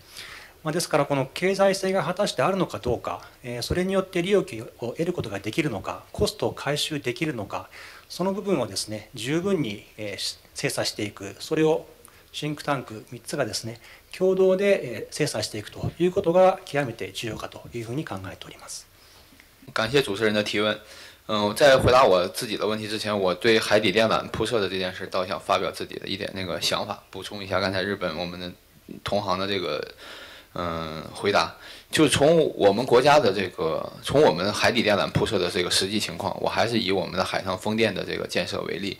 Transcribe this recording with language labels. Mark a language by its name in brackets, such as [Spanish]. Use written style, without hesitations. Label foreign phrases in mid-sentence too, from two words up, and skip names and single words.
[Japanese] ですからこの経済性が果たしてあるのかどうか、それによって利益を得ることができるのか、コストを回収できるのか、その部分をですね、十分に精査していく、それをシンクタンク3つがですね、共同で精査していくということが極めて重要かというふうに考えております。 [Chinese] 感谢主持人的提问。在回答我自己的问题之前，我对海底电缆铺设的这件事倒想发表自己的一点想法，补充一下刚才日本我们的同行的这个回答。就是从我们国家的从我们海底电缆铺设的这个实际情况，我还是以我们的海上风电的这个建设为例。